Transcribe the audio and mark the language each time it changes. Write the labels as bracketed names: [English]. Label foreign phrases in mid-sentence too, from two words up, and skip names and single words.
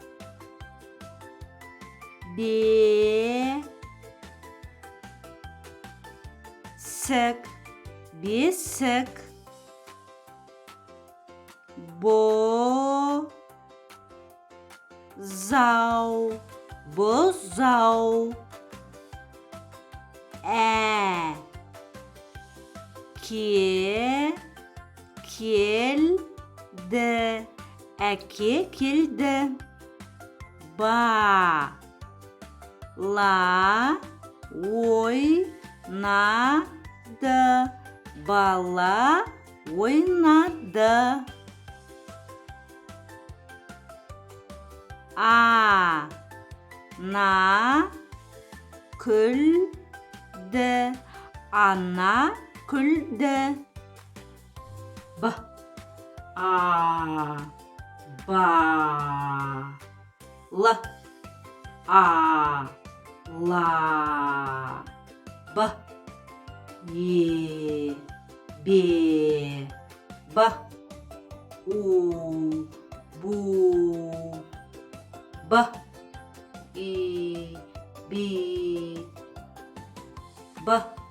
[Kazakh] бе, сек, бесек, бо, зау, бозау, ке, келді, әке келді, ба, ла, ойнады, бала ойнады, а, на, күлді, ана күлді, б, а, ба, л, а, ла, б, е, бе, Б, у, бу, Б, і, бі, Б,